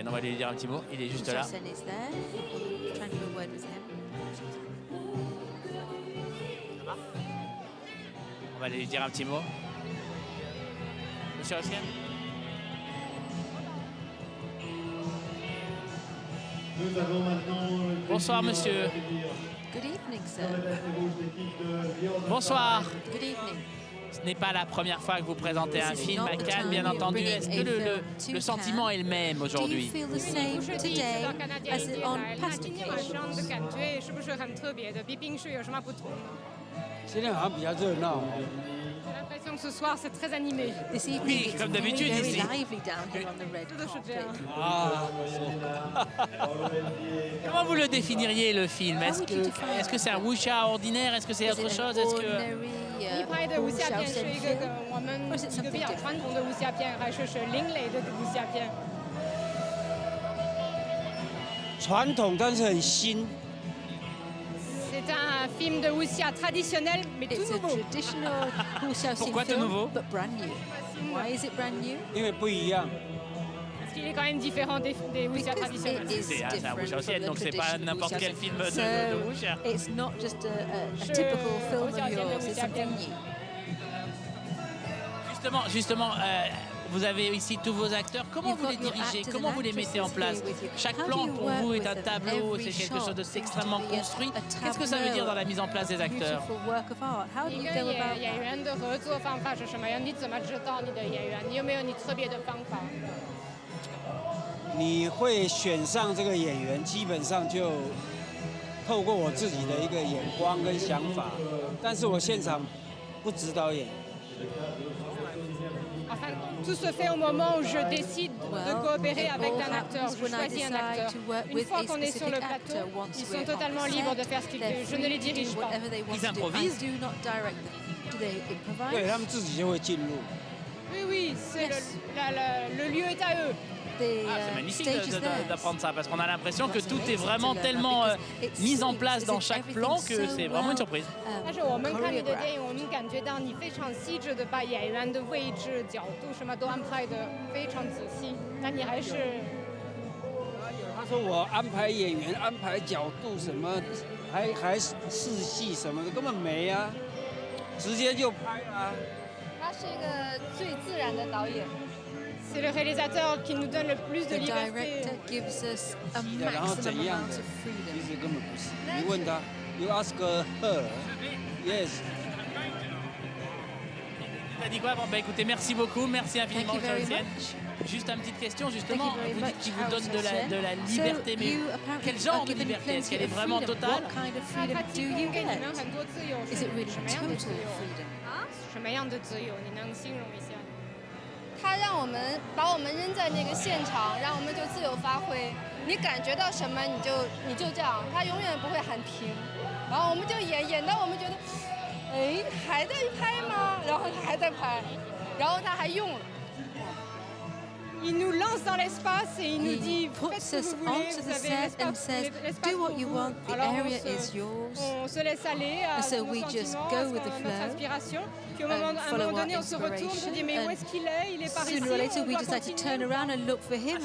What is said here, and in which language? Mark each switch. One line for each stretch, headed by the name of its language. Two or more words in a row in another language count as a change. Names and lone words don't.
French: On va lui dire un petit mot, il est juste là. On va lui dire un petit mot. Wu Xiaoxian? Bonsoir, monsieur.
English: Good evening, sir.
French: Bonsoir.
English: Good evening.
French: Ce n'est pas la première fois que vous présentez un film à Cannes, bien entendu. Est-ce que le sentiment est le même aujourd'hui? J'ai l'impression que ce soir c'est très animé. Oui, comme d'habitude ici. Comment vous le définiriez, le film? Est-ce que c'est un wuxia ordinaire? Est-ce que c'est autre chose? Est-ce que
Chinese: 你拍的武侠片是一个我们一个比较传统的武侠片，还是另类的武侠片？传统，但是很新。
French: C'est un film de wuxia traditionnel, mais tout nouveau. Pourquoi tout nouveau?
Chinese: 因为不一样。
French: Parce qu'il est quand même différent des wuxia traditionnels. C'est un Wu Xiaoxian, donc c'est pas n'importe quel film de wuxia.
English: It's not just a typical film of yours, it's something new.
French: Justement, vous avez ici tous vos acteurs. Comment vous les dirigez? Comment vous les mettez en place? Chaque plan pour vous est un tableau, c'est quelque chose d'extrêmement construit. Qu'est-ce que ça veut dire dans la mise en place des acteurs?
Chinese: 你跟演员的合作方法是什么样？你怎么知道你的演员？你有没有你特别的方法？你会选上这个演员，基本上就透过我自己的一个眼光跟想法，但是我现场不指导演。
French: Enfin, tout se fait au moment où je décide de coopérer avec un acteur. Je choisis un acteur. Une fois qu'on est sur le plateau, ils sont totalement libres de faire ce qu'ils veulent. Je ne les dirige pas. Ils improvisent?
Chinese: 对他们自己就会进入。
French: Oui, le lieu est à eux. C'est magnifique d'apprendre ça, parce qu'on a l'impression que tout est vraiment tellement mis en place dans chaque plan que c'est vraiment une surprise.
Chinese: 但是我们看你的电影，我们感觉到你非常细致的把演员的位置、角度什么都安排的非常仔细。但你还是…… 他说我安排演员、安排角度什么，还试戏什么的，根本没啊，直接就拍啊。他是一个最自然的导演。
French: C'est le réalisateur qui nous donne le plus de liberté.
Chinese: 然后怎样的？其实根本不是。你问他
English: ，You ask her, yes.
French: Il a dit quoi? Bon, bah écoutez, merci beaucoup, merci infiniment, Xiaoxian. Juste une petite question, justement, vous dites qu'il vous donne de la liberté, mais quel genre de liberté? Est-ce qu'elle est vraiment totale?
Chinese: 他提供给你们很多自由，是什么样的自由？啊？什么样的自由？你能形容一下？他让我们把我们扔在那个现场，让我们就自由发挥。你感觉到什么，你就这样，他永远不会喊停。然后我们就演到我们觉得，哎，还在拍吗？然后他还在拍，然后他还用了。
French: il nous lance dans l'espace et il nous dit faites ce que vous voulez, vous avez l'espace pour vous. Alors on se laisse aller à nos sentiments, à notre inspiration. Puis à un moment donné, on se retourne, on se dit mais où est-ce qu'il est? Il est par ici.
English: Sooner or later, we decide to turn around and look for him.